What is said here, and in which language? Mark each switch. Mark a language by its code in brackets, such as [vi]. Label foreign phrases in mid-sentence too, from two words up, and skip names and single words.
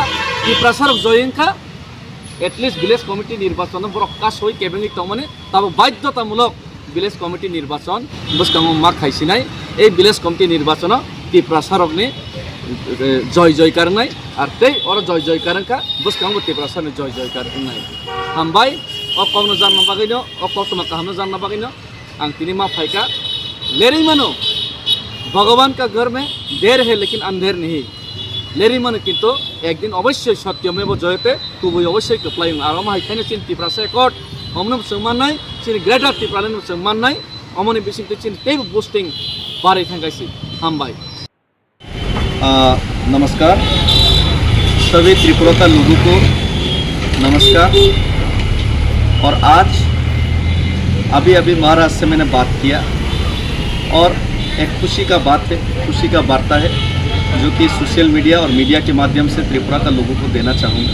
[trp] तिप्रासारक जयंखा एटलिस्ट [en] village committee [trp] निर्वाचन ब्रकास होई केबेङै तमनि ताबो बाध्यतामूलक [en] village committee [trp] निर्वाचन बसकांगो मा खायसिनाय ए [en] village committee [trp] निर्वाचन तिप्रासारकनि जय जयकारनाय आर तै और जय जयकारंखा बसकांगो तिप्रासारनि जय जयकारनाय हामबाय अ कौनो जानना बागैनो अ कतमा काहामनो जानना बागैनो आं तिनि मा फायका लेरै मानो [hi] भगवान का घर में देर है लेकिन अंधेर नहीं [trp] लेरी मन किंतु [hi] एक दिन अवश्य सत्यमेव जयते [trp] तुबो अवश्य कप्लाय आरो मा हायखायनो चिन तिप्रासा एकट हमनो सोंमाननाय चिन ग्रेटर तिप्रानो सोंमाननाय अमनि बिसिंते चिन टेब बुस्टिंग बारै थांगासि हामबाय [hi] नमस्कार सभी त्रिपुरा का लोगों को नमस्कार और आज अभी महाराज से मैंने बात किया और एक खुशी का बात है, खुशी का वार्ता है जो कि [en] social media [hi] और मीडिया के माध्यम से त्रिपुरा का लोगों को देना चाहूँगा।